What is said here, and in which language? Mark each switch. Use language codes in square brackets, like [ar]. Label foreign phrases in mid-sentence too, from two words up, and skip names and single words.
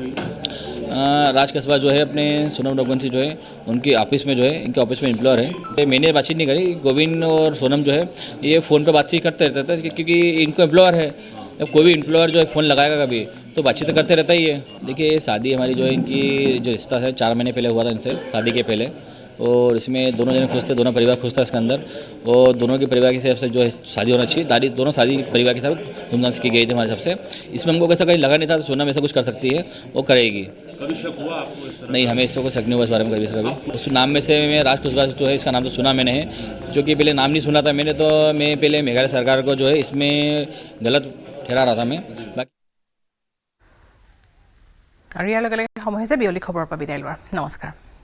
[hi] राज कुशवाहा जो है अपने सोनम रघुवंशी जो है उनकी ऑफिस में जो है इनके ऑफिस में एम्प्लॉयर है मैंने बातचीत नहीं करी गोविंद और सोनम जो है ये फ़ोन पर बातचीत करते रहते थे क्योंकि इनको एम्प्लॉयर है अब कोई भी एम्प्लॉयर जो है फ़ोन लगाएगा कभी तो बातचीत करते रहता ही है देखिए शादी हमारी जो है इनकी जो रिश्ता है 4 महीने पहले हुआ था इनसे शादी के पहले और इसमें दोनों जने खुश थे, दोनों परिवार खुश था इसके अंदर, और दोनों के परिवार के हिसाब से जो है शादी होना चाहिए, दोनों शादी परिवार के हिसाब धूमधाम से की गई थी हमारे हिसाब से। इसमें हमको कैसा कहीं लगा नहीं था सोनम ऐसा कुछ कर सकती है, वो करेगी। कभी शक हुआ आपको? नहीं, हमें इसको शक नहीं हुआ इस बारे में कभी। उस नाम में से मैं राज कुशवाहा जो है इसका नाम तो सुना मैंने है, जो कि पहले नाम नहीं सुना था मैंने, तो मैं पहले मेघालय सरकार को जो है इसमें गलत ठहरा रहा था मैं। [as] আৰু ইয়াৰ লগে লগে সময় হৈছে বিয়লি খবৰৰ পৰা বিদায় লোৱাৰ। নমস্কাৰ।